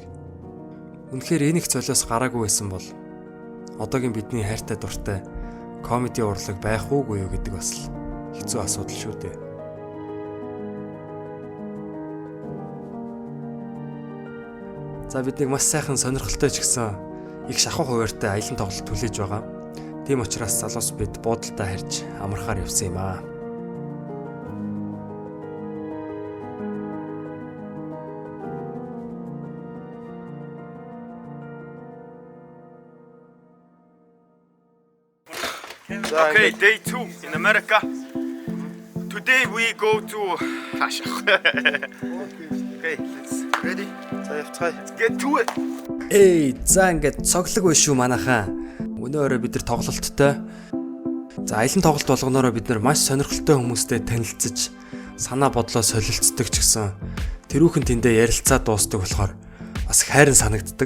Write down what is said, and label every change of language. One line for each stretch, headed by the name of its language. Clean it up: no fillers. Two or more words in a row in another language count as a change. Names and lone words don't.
Mongolian: Үнэхээр энэ их золиос гараагүй байсан бол одоогийн бидний хайртай дуртай комеди урлаг байх уугүй юу гэдэг бас хэцүү асуудал шүү дээ. За биднийг маш сайхан сонирхолтой ч гэсэн их шахуу хуваартай аялан тоглолт түлээж байгаа. Тийм учраас залуус бид буудалдаа харж амархаар явсан юм аа.
English: Okay, day 2 in America. Today we go to Okay, let's ready. Let's get to it.
Mongolian: За ингээд цоглог биш шүү манайхаа. Өнөө өрөө бид нар тоглолттой. За аялан тоглолт болгоноороо бид нар маш сонирхолтой хүмүүстэй танилцж, санаа бодлоо солилцдог ч гэсэн тэрүүхэн тэндээ ярилцаа дуустдаг болохоор бас хайран санагддаг.